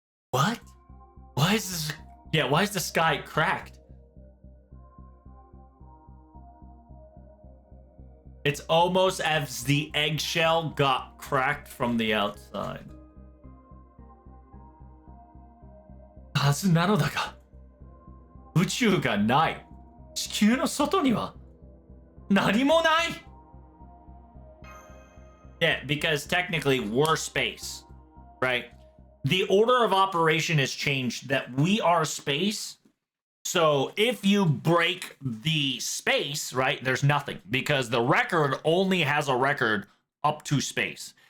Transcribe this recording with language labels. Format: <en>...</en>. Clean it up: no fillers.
<en>What? Why is this? Yeah, why is the sky cracked? It's almost as the eggshell got cracked from the outside.</en> <ja>はずなのだが、宇宙がない。地球の外には何もない。</ja> <en>Yeah, because technically we're space, right? The order of operation has changed that we are space. So if you break the space, right, there's nothing because the record only has a record up to space.</en>